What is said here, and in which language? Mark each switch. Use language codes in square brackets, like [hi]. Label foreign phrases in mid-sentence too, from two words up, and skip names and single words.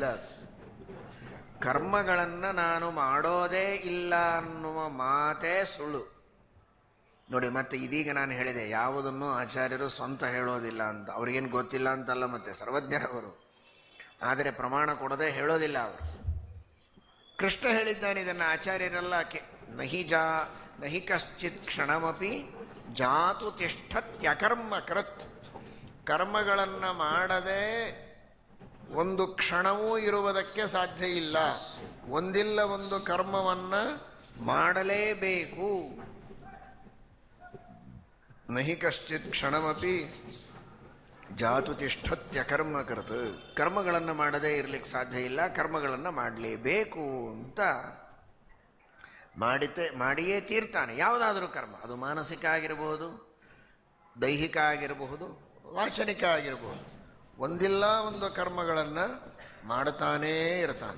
[kn] ಕರ್ಮಗಳನ್ನು ನಾನು ಮಾಡೋದೇ ಇಲ್ಲ ಅನ್ನುವ ಮಾತೇ ಸುಳ್ಳು. ನೋಡಿ, ಮತ್ತೆ ಇದೀಗ ನಾನು ಹೇಳಿದೆ, ಯಾವುದನ್ನು ಆಚಾರ್ಯರು ಸ್ವಂತ ಹೇಳೋದಿಲ್ಲ ಅಂತ. ಅವ್ರಿಗೇನು ಗೊತ್ತಿಲ್ಲ ಅಂತಲ್ಲ, ಮತ್ತೆ ಸರ್ವಜ್ಞರವರು, ಆದರೆ ಪ್ರಮಾಣ ಕೊಡದೆ ಹೇಳೋದಿಲ್ಲ ಅವರು. ಕೃಷ್ಣ ಹೇಳಿದ್ದಾನೆ ಇದನ್ನು, ಆಚಾರ್ಯರೆಲ್ಲ [sa] ನಹಿ ಕಶ್ಚಿತ್ ಕ್ಷಣಮಪಿ ಜಾತು ತಿಷ್ಠತ್ಯಕರ್ಮ ಕೃತ್. [kn] ಕರ್ಮಗಳನ್ನು ಮಾಡದೆ ಒಂದು ಕ್ಷಣವೂ ಇರುವುದಕ್ಕೆ ಸಾಧ್ಯ ಇಲ್ಲ. ಒಂದಿಲ್ಲ ಒಂದು ಕರ್ಮವನ್ನು ಮಾಡಲೇಬೇಕು. [sa] ನಹಿ ಕಶ್ಚಿತ್ ಕ್ಷಣಮಪಿ ಜಾತು ತಿಷ್ಠತ್ಯಕರ್ಮ ಕೃತ್. [kn] ಕರ್ಮಗಳನ್ನು ಮಾಡದೇ ಇರಲಿಕ್ಕೆ ಸಾಧ್ಯ ಇಲ್ಲ, ಕರ್ಮಗಳನ್ನು ಮಾಡಲೇಬೇಕು ಅಂತ ಮಾಡಿಯೇ ತೀರ್ತಾನೆ. ಯಾವುದಾದ್ರೂ ಕರ್ಮ, ಅದು ಮಾನಸಿಕ ಆಗಿರಬಹುದು, ದೈಹಿಕ ಆಗಿರಬಹುದು, ವಾಚನಿಕ ಆಗಿರಬಹುದು, ಒಂದಿಲ್ಲ ಒಂದು ಕರ್ಮಗಳನ್ನು ಮಾಡುತ್ತಾನೇ ಇರ್ತಾನೆ.